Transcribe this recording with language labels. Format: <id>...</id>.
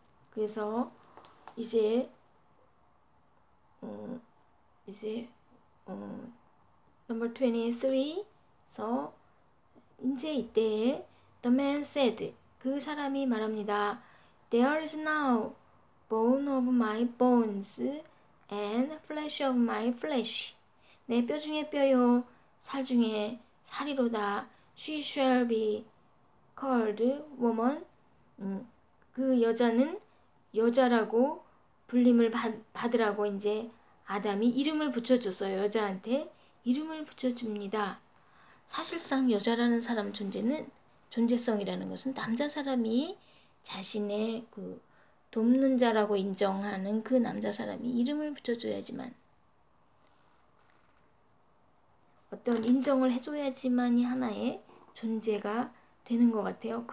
<ko>그래서 이제 number 23서 이제 이때 the man said, 그 사람이 말합니다.</ko> <en>There is now bone of my bones and flesh of my flesh. 내 뼈 중에 뼈요, 살 중에</en> <ko>사리로다.</ko> <en>She shall be called woman.</en> <ko>그 여자는 여자라고 불림을 받으라고 이제 아담이 이름을 붙여줬어요. 여자한테 이름을 붙여줍니다. 사실상 여자라는 사람 존재성이라는 것은 남자 사람이 자신의 그 돕는 자라고 인정하는 그 남자 사람이 이름을 붙여줘야지만, 어떤 인정을 해줘야지만이 하나의 존재가 되는 것 같아요.</ko>